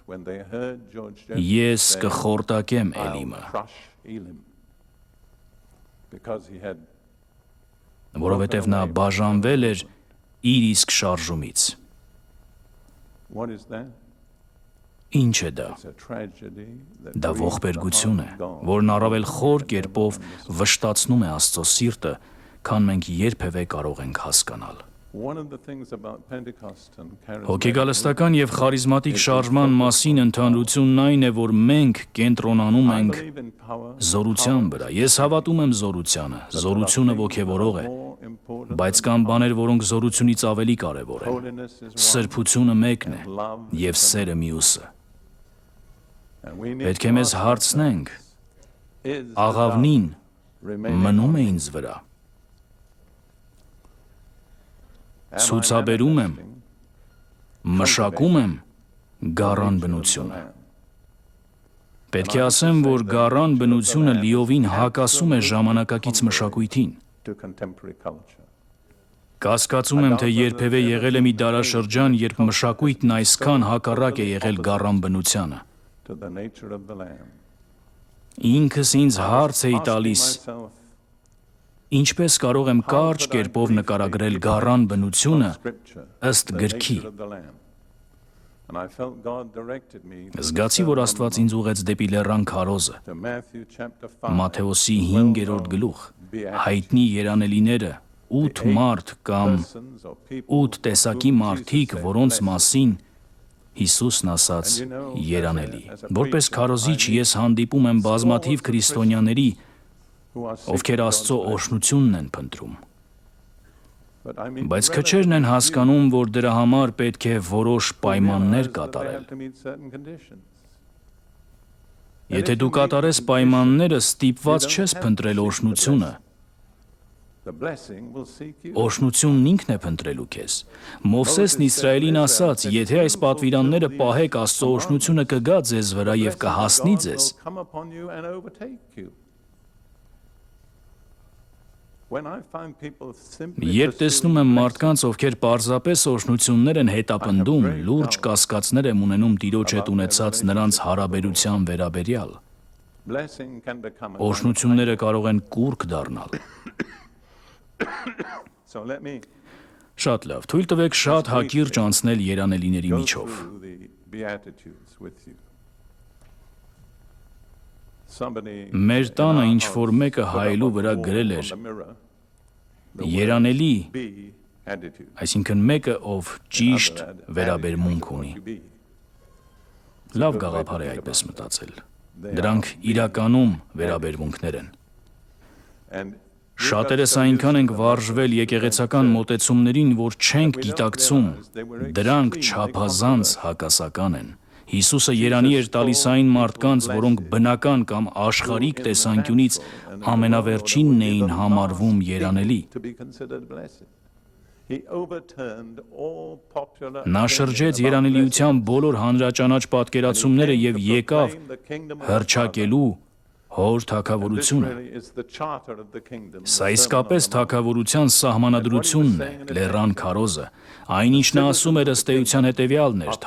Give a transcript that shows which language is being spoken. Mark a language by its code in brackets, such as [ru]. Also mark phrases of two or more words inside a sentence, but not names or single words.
[hy] ես կխորտակեմ Էլիմը, որովհետև նա բաժանվել էր իր իսկ շարժումից։ Ինչ է դա։ [en] It's a tragedy that [hy] Դա [en] grieves the [hy] ողբերգություն է, [en] heart of God. [hy] որն առավել խոր կերպով վշտացնում է Աստծո սիրտը, քան մենք երբևէ կարող ենք հասկանալ։ [en] One of the things about Pentecost and charismatic [hy] Հոգեգալստական եւ խարիզմատիկ շարժման մասին ընդհանրությունն այն է, որ մենք կենտրոնանում [en] I [hy] ենք [en] believe in power, [hy] զորության վրա։ Ես հավատում եմ զորությանը։ Զորությունը ոգևորող է, [en] more important [hy] բայց կան բաներ, որոնք զորությունից ավելի կարևոր են։ [en] holiness is one, [hy] Սրբությունը մեկն է [en] love [hy] եւ սերը մյուսը։ [en] and we need [hy] Պետք է մեզ հարցնենք, [en] is [hy] աղավնին [en] remaining [hy] մնում է ինձ վրա։ Ցուցաբերում եմ, մշակում եմ գառան բնությունը։ Պետք է ասեմ, որ գառան բնությունը լիովին հակասում է ժամանակակից մշակույթին։ [en] to contemporary culture. [hy] Կասկածում եմ, թե երբևէ եղել է մի դարաշրջան, երբ մշակույթն այսքան հակառակ է եղել գառան բնությանը։ [en] To the nature of the Lamb. [hy] Ինքս ինձ հարց էի [en] Asking [hy] տալիս, [en] myself, [hy] ինչպես կարող եմ կարճ կերպով նկարագրել գառան բնությունը [en] Scripture, [hy] ըստ [en] the [hy] գրքի։ [en] nature of the Lamb. And I felt God directed me to [hy] Զգացի, որ Աստված ինձ ուղեց դեպի լեռան քարոզը, [en] to Matthew chapter 5. [hy] Մատթեոսի 5-րդ գլուխ, հայտնի երանելիները, 8 մարդ կամ [en] persons or people [hy] 8 տեսակի մարդիկ, որոնց մասին Հիսուսն ասաց երանելի։ Որպես քարոզիչ ես հանդիպում եմ բազմաթիվ քրիստոնյաների, [en] who are [hy] ովքեր Աստծո օրհնությունն են փնտրում։ [en] but I mean [hy] Բայց քչերն են հասկանում, որ դրա համար պետք է որոշ պայմաններ կատարել։ [en] to meet certain conditions. [hy] Եթե դու կատարես պայմանները, ստիպված չես փնտրել օրհնությունը, [en] The blessing will seek you. [hy] օրհնությունն ինքն է փնտրելու քեզ։ Մովսեսն Իսրայելին ասաց. եթե այս պատվիրանները պահեք, Աստծո օրհնությունը կգա ձեզ վրա եւ կհասնի [en] God [hy] ձեզ։ [en] will come upon you and overtake you. When I find people simply [hy] Երբ տեսնում եմ մարդկանց, ովքեր պարզապես օրհնություններ են հետապնդում, լուրջ կասկածներ եմ ունենում Տիրոջ հետ ունեցած նրանց հարաբերության վերաբերյալ։ [en] blessing can become a [hy] Օրհնությունները կարող են կուրք դառնալ։ [en] So let me [hy] Շատ լավ, թույլ տվեք շատ հակիրճ անցնել երանելիների [en] go [hy] միջով։ [en] through the Beatitudes with you. Somebody [hy] Մեր [en] in [hy] տանը [en] our [hy] ինչ [en] house [hy] որ մեկը [en] put up [hy] հայելու [en] on the [hy] վրա [en] wall, [hy] գրել [en] on [hy] էր [en] the mirror, [hy] երանելի, [en] be attitude. [hy] այսինքն մեկը ով ճիշտ վերաբերմունք ունի։ Լավ գաղափար է այդպես մտածել։ Դրանք իրականում վերաբերմունքներ են։ [en] And [hy] Շատերս այնքան ենք վարժվել եկեղեցական մոտեցումներին, որ չենք գիտակցում, դրանք չափազանց հակասական են։ Հիսուսը երանի էր տալիս այն մարդկանց, որոնք բնական կամ աշխարհիկ տեսանկյունից ամենավերջինն էին համարվում երանելի։ [en] to be considered blessed. He overturned all popular [hy] Նա շրջեց երանելիության բոլոր հանրաճանաչ պատկերացումները եւ եկավ հռչակելու հոր թագավորությունը։ Սա իսկապես թագավորության սահմանադրությունն է, լեռան քարոզը։ Այնինչ նա ասում էր ըստ էության հետևյալն էր.